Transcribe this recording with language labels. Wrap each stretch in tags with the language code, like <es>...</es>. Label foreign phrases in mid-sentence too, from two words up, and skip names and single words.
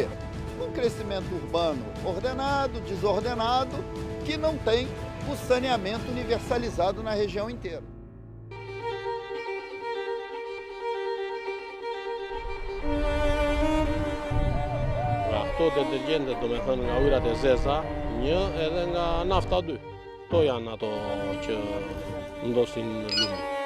<pt>Um crescimento urbano ordenado, desordenado, que não tem o saneamento universalizado na região inteira.</pt> <sq>Këto detergjente do me thënë nga ujrat e zeza, një edhe nga nafta 2. Kto janë ato që ndosin lumin.</sq>